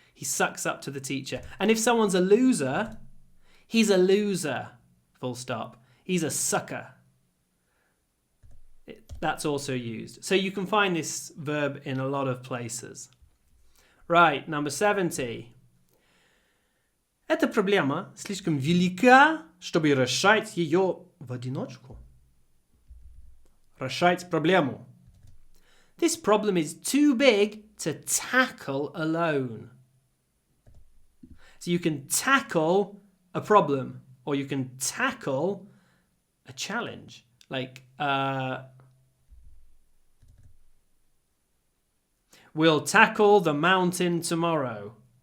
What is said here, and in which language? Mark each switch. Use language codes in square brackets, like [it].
[en] He sucks up to the teacher. And if someone's a loser, he's a loser, full stop. He's a sucker. That's also used. So you can find this verb in a lot of places. Right, number 70. [ru] Эта проблема слишком велика, чтобы решать ее в одиночку. Решать проблему. [en] This problem is too big to tackle alone. So you can tackle a problem, or you can tackle a challenge. Like, we'll tackle the mountain tomorrow.